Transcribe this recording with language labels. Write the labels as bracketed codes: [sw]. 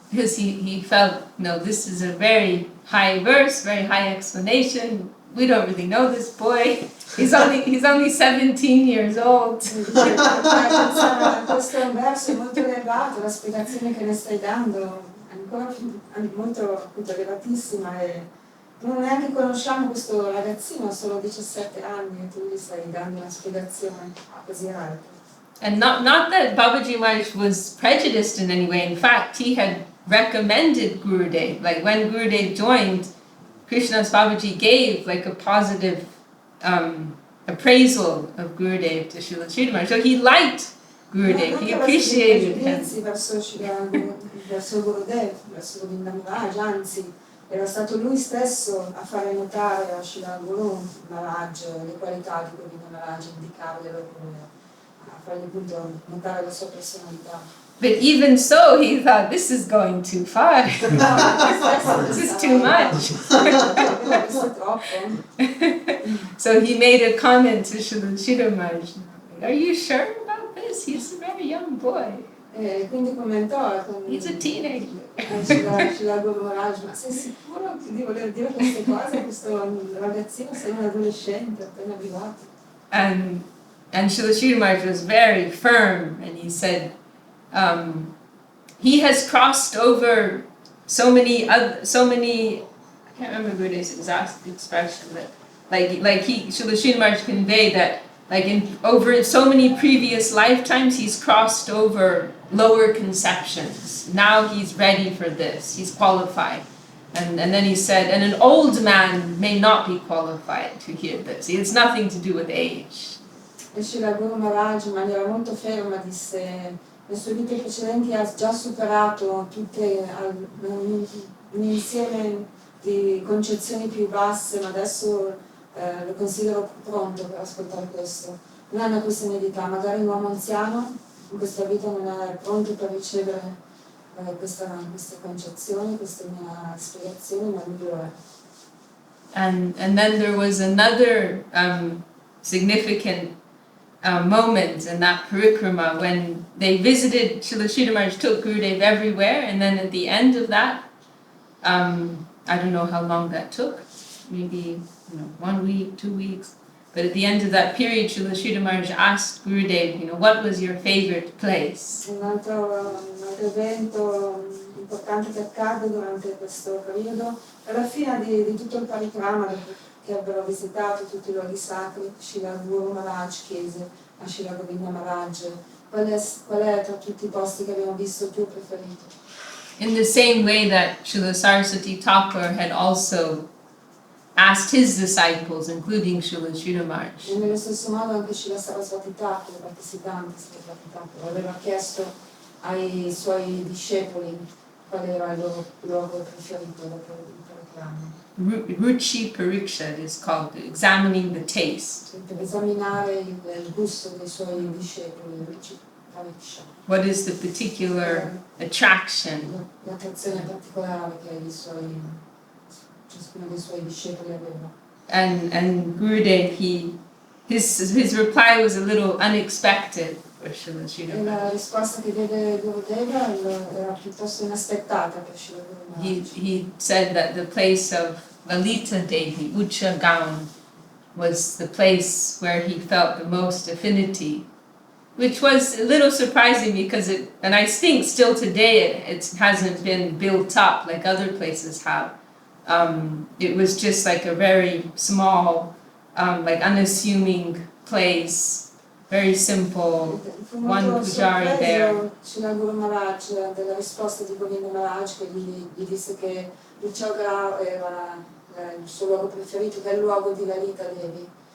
[en] because he felt, no, this is a very high verse, very high explanation. We don't really know this boy. He's only 17 years old. [it] Pensava, questo è un verso molto elevato, la spiegazione che ne stai dando è ancora molto appunto, elevatissima e non neanche conosciamo questo ragazzino, ha solo 17 anni e tu gli stai dando una spiegazione così alta. [en] And not that Babaji Maharaj was prejudiced in any way. In fact, he had recommended Gurudev. Like when Gurudev joined, Krishnadas Babaji gave like a positive appraisal of Gurudev to Srila Sridhar Maharaj. So he liked Gurudev, he appreciated him. [it] Verso Gurudev, verso Govinda Maharaj, anzi era stato lui stesso a fare notare a Srila Guru Maharaj le qualità di Govinda Maharaj, indicarglielo, a fargli appunto notare la sua personalità. [en] But even so, he thought, this is going too far. This is too much. So he made a comment to Srila Sridhar Maharaj. Are you sure about this? He's a very young boy. [it] Quindi commentò [en] He's a teenager. [it] Srila Guru Maharaj, ma sei sicuro di voler dire queste cose a questo ragazzino? Sei un adolescente appena arrivato. [en] And Srila Sridhar Maharaj was very firm, and he said, he has crossed over so many, I can't remember Gurudev's exact expression, but Srila Sridhar Maharaj conveyed that like in over so many previous lifetimes he's crossed over lower conceptions. Now he's ready for this, he's qualified. And then he said, and an old man may not be qualified to hear this. It's nothing to do with age. [it] E Srila Guru Maharaj in maniera molto ferma disse, le sue vite precedenti ha già superato tutte un insieme di concezioni più basse, ma adesso lo considero pronto per ascoltare questo. Non è una questione di età, magari un uomo anziano in questa vita non è pronto per ricevere queste concezioni, queste mie spiegazioni, ma lui lo è. [en] And then there was another significant moment in that parikrama when they visited, Srila Sridhar Maharaj took Gurudev everywhere, and then at the end of that, I don't know how long that took, maybe 1 week, 2 weeks, but at the end of that period, Srila Sridhar Maharaj asked Gurudev, what was your favorite place? [it] Un altro evento importante che accade durante questo periodo, alla fine di tutto il parikrama che avevano visitato tutti i luoghi sacri, Srila Guru Maharaj chiese a Srila Govinda Maharaj qual è tra tutti i posti che abbiamo visto il tuo preferito. [en] In the same way that Srila Saraswati Thakur had also asked his disciples, including Srila Sridhar Maharaj. [it] E nello stesso modo anche Srila Saraswati Thakur, partecipante Saraswati Thakur, aveva chiesto ai suoi discepoli qual era il loro luogo preferito dopo il parikrama. [en] Ruchi Pariksha is called, examining the taste. [it] Per esaminare il gusto dei suoi discepoli, Ruchi Pariksha. [en] What is the particular attraction? [it] L'attrazione particolare che ciascuno dei suoi discepoli aveva. [en] And Gurudev, his reply was a little unexpected for Srila Sridhar [it] E la [en] Maharaj. [it] risposta che diede Gurudeva era piuttosto inaspettata per Srila Guru Maharaj. [en] He said that the place of Lalita Devi, Ucha Gaon, was the place where he felt the most affinity, which was a little surprising because and I think still today it hasn't been built up like other places have. It was just like a very small, like unassuming place, very simple, one pujari there. [it] Srila Guru Maharaj della risposta di Govinda Maharaj che gli disse che Uchaga era il suo luogo preferito, che è il luogo di Lalita Devi.